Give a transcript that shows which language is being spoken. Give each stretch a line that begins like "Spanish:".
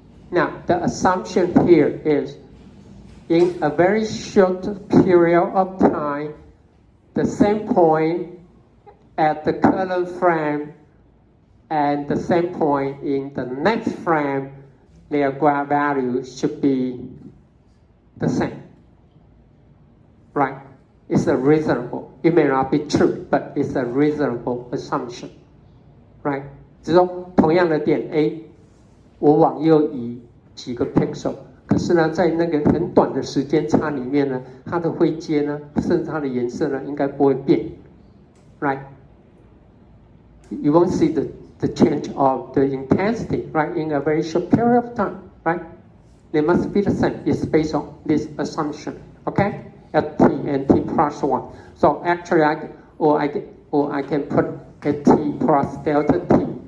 English: Now, the assumption here is, in a very short period of time, the same point at the current frame and the same point in the next frame, their graph value should be the same. Right? It's a reasonable. It may not be true, but it's a reasonable assumption. Right?
Chinese: 就是说，同样的点 A， 我往右移几个 pixel， 可是呢，在那个很短的时间差里面呢，它的灰阶呢，甚至它的颜色呢，应该不会变。
English: Right? You won't see the change of the intensity, right, in a very short period of time, right? They must be the same. It's based on this assumption, okay? At t and t plus 1. So actually, I can put a t plus delta t.